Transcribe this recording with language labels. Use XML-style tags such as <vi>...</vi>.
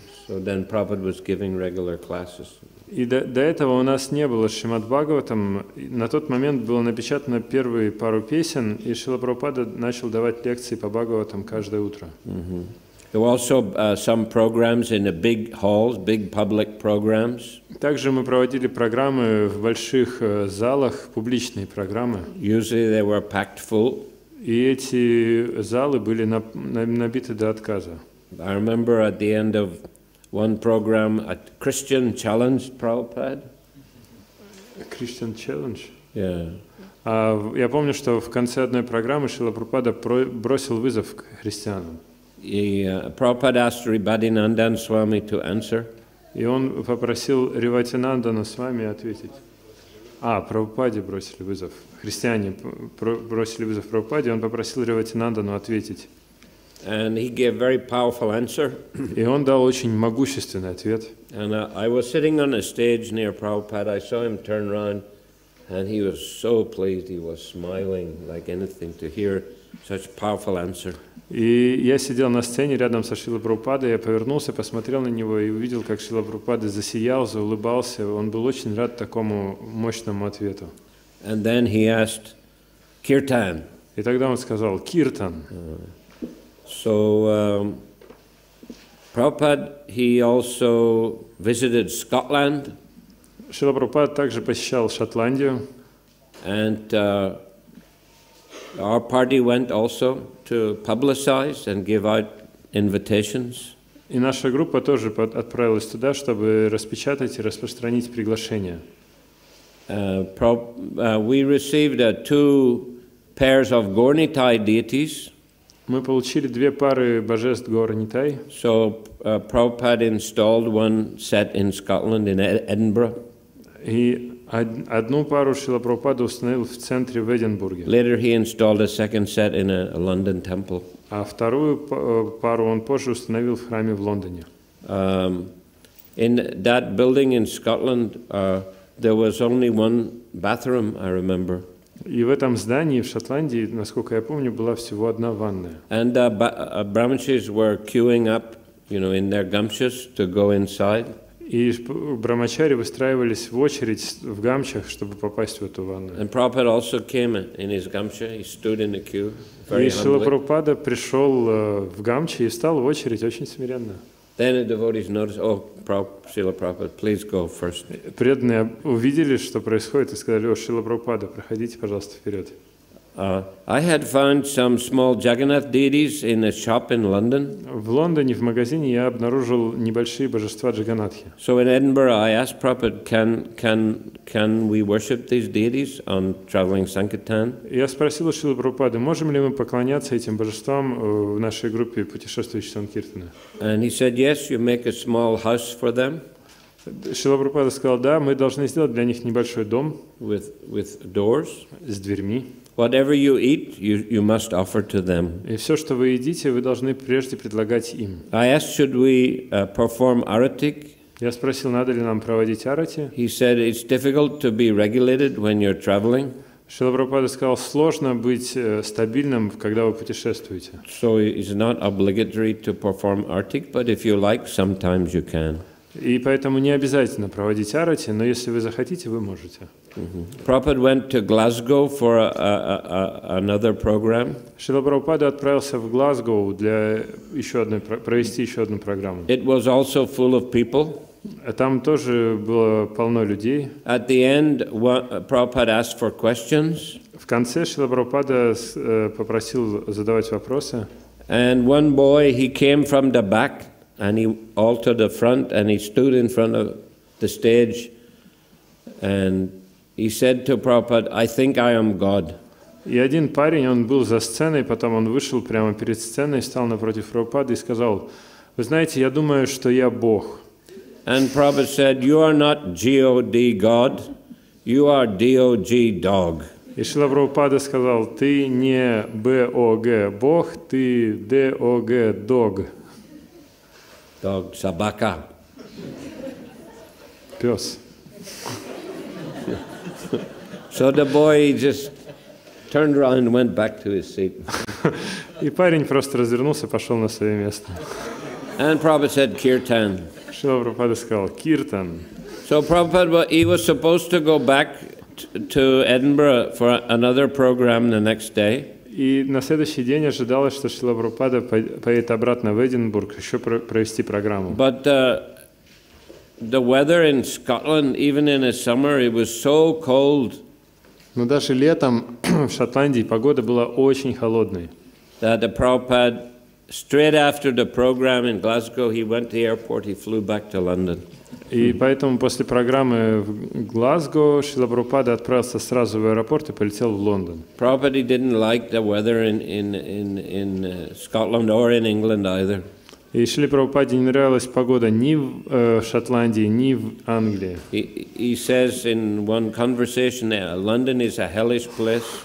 <en>So then Prabhupada was giving regular classes.</en> <ru>И до этого у нас не было Шримад Бхагаватам. На тот момент было напечатано первые пару песен, и Шрила Прабхупада начал давать лекции по Бхагаватам каждое утро.</ru> <en>There were also some programs in the big halls, big public programs.</en> <ru>Также мы проводили программы в больших залах, публичные программы.</ru> <en>Usually they were packed full.</en> <ru>И эти залы были набиты до отказа.</ru> <en>I remember at the end of one program, a Christian challenged Prabhupada. Christian Challenge? Yeah.</en> <ru>Я помню, что в конце одной программы Шрила Прабхупада бросил вызов к христианам.</ru> <en>Prabhupada asked Ribhadinandan Swami to answer.</en> <ru>И он попросил Риватинандана с вами ответить. Прабхупаде бросили вызов. Христиане бросили вызов Прабхупаде, он попросил Риватинандану ответить.</ru> <en>And he gave a very powerful answer.</en> <ru>И он дал очень могущественный ответ.</ru> <en>And I was sitting on a stage near Prabhupada. I saw him turn around, and he was so pleased. He was smiling like anything to hear such a powerful answer.</en> <ru>И я сидел на сцене рядом со Шрилой Прабхупадой, я повернулся, посмотрел на него и увидел, как Шрила Прабхупада засиял, заулыбался. Он был очень рад такому мощному ответу.</ru> <en>And then he asked, Kirtan.</en> <ru>И тогда он сказал, Киртан.</ru> <en>So Prabhupada, he also visited Scotland.</en> <ru>Шрила Прабхупада также посещал Шотландию.</ru> <en>And our party went also to publicize and give out invitations.</en> <ru>И наша группа тоже отправилась туда, чтобы распечатать и распространить приглашения.</ru> <en>We received 2 pairs of Gaurnitai deities.</en> <ru>Мы получили 2 пары божеств Гаура-Нитай.</ru> <en>So Prabhupada installed one set in Scotland, in Edinburgh.</en> <ru>И одну пару Шрила Прабхупада установил в центре в Эдинбурге.</ru> <en>Later he installed a second set in a London temple.</en> <ru>А вторую пару он позже установил в храме в Лондоне.</ru> <en>In that building in Scotland, there was only one bathroom, I remember.</en> <ru>И в этом здании в Шотландии, насколько я помню, была всего одна ванная.</ru> <en>And brahmacharis were queuing up, in their gumshas to go inside.</en> <ru>И брамачари выстраивались в очередь в гамчах, чтобы попасть в эту ванную.</ru> <en>And Prabhupada also came in his gamcha. He stood in the queue very</en> <ru>И Шрила</ru> <en>humbly.</en> <ru>Прабхупада пришел в гамче и встал в очередь очень смиренно.</ru> <en>Then the devotees noticed, Srila Prabhupada, please go first.</en> <ru>Преданные увидели, что происходит, и сказали, Шрила Прабхупада, проходите, пожалуйста, вперед.</ru> <en>I had found some small Jagannath deities in a shop in London.</en> <ru>В Лондоне в магазине я обнаружил небольшие божества Джаганатхи.</ru> <en>So in Edinburgh, I asked Prabhupada, can we worship these deities on traveling Sankirtan?</en> <ru>Я спросил у Шрилы Прабхупады, можем ли мы поклоняться этим божествам в нашей группе путешествующих Санкиртана?</ru> <en>And he said, yes, you make a small house for them.</en> <ru>Шрила Прабхупада сказал, да, мы должны сделать для них небольшой дом</ru> <en>with doors.</en> <ru>С дверьми.</ru> <en>Whatever you eat, you must offer to them.</en> <ru>И все, что вы едите, вы должны прежде предлагать им.</ru> <en>I asked, should we perform aratik?</en> <ru>Я спросил, надо ли нам проводить арати.</ru> <en>He said, it's difficult to be regulated when you're traveling.</en> <ru>Шрила Прабхупада сказал, сложно быть стабильным, когда вы путешествуете.</ru> <en>So it's not obligatory to perform aratik, but if you like, sometimes you can.</en> <ru>И поэтому не обязательно проводить арати, но если вы захотите, вы можете.</ru> <en>Prabhupada went to Glasgow for another program.</en> <ru>Шрила Прабхупада отправился в Глазгоу для провести еще одну программу.</ru> <en>It was also full of people.</en> <ru>Там тоже было полно людей.</ru> <en>At the end, Prabhupada asked for questions.</en> <ru>В конце Шрила Прабхупада попросил задавать вопросы.</ru> <en>And one boy, he came from the back. And he all to the front, and he stood in front of the stage, and he said to Prabhupada, I think I am God.</en> <ru>И один парень, он был за сценой, потом он вышел прямо перед сценой, стал напротив Прабхупады и сказал, вы знаете, я думаю, что я Бог.</ru> <en>And Prabhupada said, you are not G-O-D God, you are D-O-G dog.</en> <ru>И Шрила Прабхупада сказал, ты не Б-О-Г Бог, ты Д-О-Г Дог.</ru> <en>Dog,</en> <ru>sabaka. Пес.</ru> <en>So the boy just turned around and went back to his seat.</en> <ru>И парень просто развернулся, пошел на свое место.</ru> <en>And Prabhupada said, Kirtan.</en> <ru>Шрила Прабхупада сказал, Киртан.</ru> <en>So Prabhupada, he was supposed to go back to Edinburgh for another program the next day.</en> <ru>И на следующий день ожидалось, что Шрила Прабхупада поедет обратно в Эдинбург еще провести программу.</ru> <en>But the weather in Scotland, even in the summer, it was so cold.</en> <ru>Но даже летом в Шотландии погода была очень холодной.</ru> <en>That the Prabhupada, straight after the program in Glasgow, he went to the airport, he flew back to London.</en> <ru>И поэтому после программы в Глазго Шрила Прабхупада отправился сразу в аэропорт и полетел в Лондон.</ru> <en>Prabhupada didn't like the weather in Scotland or in England either.</en> <ru>И Шриле Прабхупаде не нравилась погода ни в Шотландии, ни в Англии.</ru> <en>He says in one conversation, London is a hellish place.</en>